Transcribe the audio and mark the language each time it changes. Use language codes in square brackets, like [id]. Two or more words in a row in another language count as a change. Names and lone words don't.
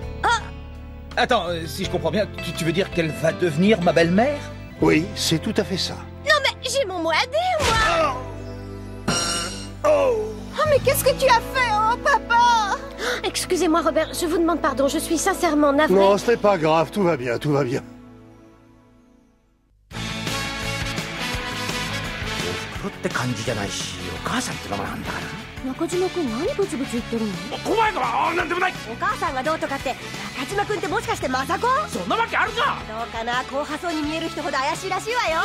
[fr] attends, si je comprends bien, tu veux dire qu'elle va devenir ma belle-mère? Oui, c'est tout à fait ça. Non mais j'ai mon mot à dire, moi. Oh, mais qu'est-ce que tu as fait, oh, papa? Excusez-moi, Robert, je vous demande pardon, je suis sincèrement navrée. Non, ce n'est pas grave, tout va bien, tout va bien. [ja] って感じじゃないし、お母さんってままなんだから。中島君何ブツブツ言ってるの？怖いのはなんでもない。お母さんがどうとかって中島君ってもしかしてマザコン？そんなわけあるか。どうかな、硬派そうに見える人ほど怪しいらしいわよ。